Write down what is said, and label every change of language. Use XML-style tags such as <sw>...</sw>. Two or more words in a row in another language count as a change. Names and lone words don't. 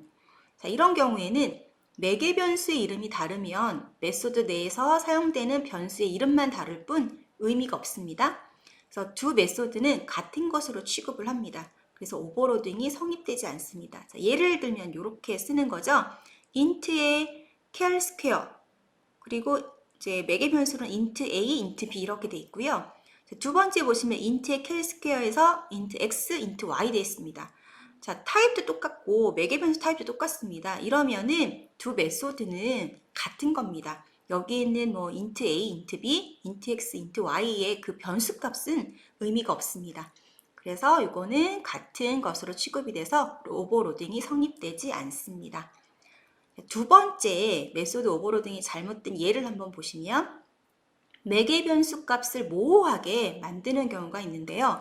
<ko>자, 이런 경우에는 매개 변수의 이름이 다르면 메소드 내에서 사용되는 변수의 이름만 다를 뿐 의미가 없습니다. 그래서 두 메소드는 같은 것으로 취급을 합니다. 그래서 오버로딩이 성립되지 않습니다. 자, 예를 들면 이렇게 쓰는 거죠. int의</ko> <en>char square</en> <ko>그리고 이제 매개 변수는</ko> <en>int a, int b</en> <ko>이렇게 돼 있고요. 자, 두 번째 보시면 int의</ko> <en>char square</en> <ko>에서</ko> <en>int x, int y</en> <ko>돼 있습니다. 자, 타입도 똑같고 매개 변수 타입도 똑같습니다. 이러면은 두 메소드는 같은 겁니다. 여기 있는 뭐</ko> <en>int a, int b, int x, int y</en> <ko>의 그 변수 값은 의미가 없습니다. 그래서 이거는 같은 것으로 취급이 돼서 오버로딩이 성립되지 않습니다. 두 번째 메소드 오버로딩이 잘못된 예를 한번 보시면 매개 변수 값을 모호하게 만드는 경우가 있는데요.</ko>